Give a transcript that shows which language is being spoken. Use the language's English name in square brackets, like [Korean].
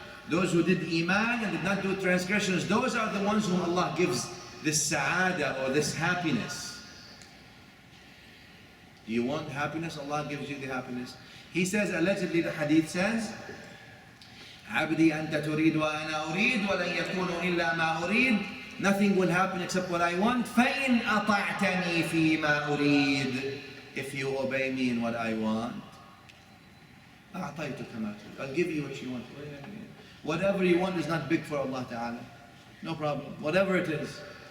[English] Those who did iman and did not do transgressions, those are the ones whom Allah gives this sa'ada or this happiness. You want happiness? Allah gives you the happiness. He says, allegedly the hadith says, [Arabic] عبدي أنت تريد وأنا أريد ولن يكون إلا ما أريد. [English] Nothing will happen except what I want. [Arabic] فإن أطعتني فيما أريد, [English] if you obey me in what I want, [Arabic] أعطيتك ما تريد, [English] I'll give you what you want. Whatever you want is not big for Allah Ta'ala. No problem. Whatever it is.